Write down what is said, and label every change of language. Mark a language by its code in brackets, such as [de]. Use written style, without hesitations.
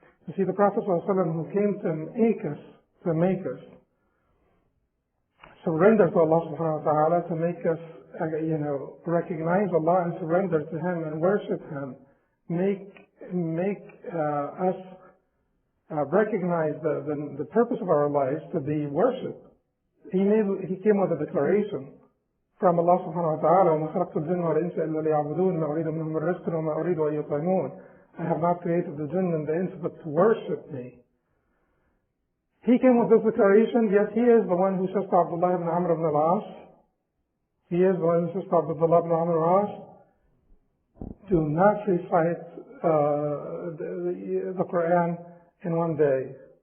[en] You see, the Prophet ﷺ, who came to make us surrender to Allah subhanahu wa ta'ala, to make us, recognize Allah and surrender to Him and worship Him, make us recognize the purpose of our lives to be worship. He came with a declaration from Allah subhanahu wa ta'ala, [ar] وَمَا خَلَقْتُ الْجِنَّ وَالْإِنسَ إِلَّا لِيَعْبُدُونَ مَا أُرِيدُ مِنْهُمْ مِنْ رِزْقٍ وَمَا أُرِيدُ أَنْ يُطْعِمُونِ. [en] I have not created the jinn and the ins but to worship me. He came with this declaration, yet he is the one who says to Abdullah ibn Amr ibn al-As, he is the one who says to Abdullah ibn Amr ibn al-As, do not recite the Quran in one day.